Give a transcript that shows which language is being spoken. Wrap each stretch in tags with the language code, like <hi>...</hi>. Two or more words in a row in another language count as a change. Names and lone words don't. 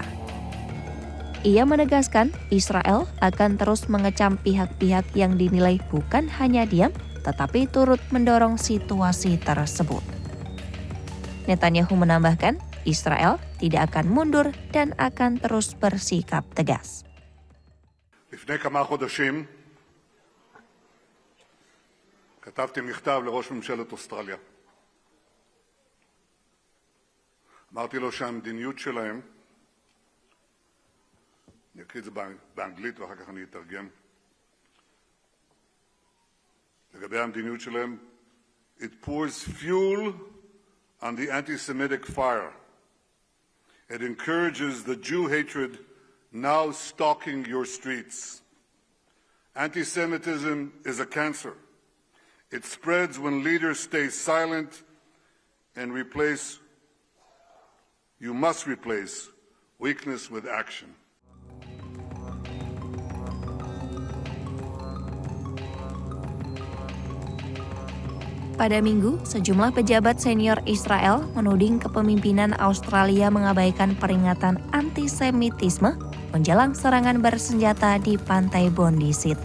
<id>Ia menegaskan Israel akan terus mengecam pihak-pihak yang dinilai bukan hanya diam, tetapi turut mendorong situasi tersebut. Netanyahu menambahkan, Israel tidak akan mundur dan akan terus bersikap tegas.</id> <he>לפני כמה חודשים כתבתי מכתב לראש ממשלת אוסטרליה. אמרתי לו שהמדיניות שלהם, אני אקריא את זה באנגלית ואחר כך אני אתרגם, לגבי המדיניות שלהם,</he> <en>it pours fuel on the anti-Semitic fire. It encourages the Jew hatred now stalking your streets. Anti-Semitism is a cancer. It spreads when leaders stay silent and you must replace weakness with action.</en> <id>Pada Minggu, sejumlah pejabat senior Israel menuding kepemimpinan Australia mengabaikan peringatan antisemitisme menjelang serangan bersenjata di Pantai Bondi, Sydney.</id>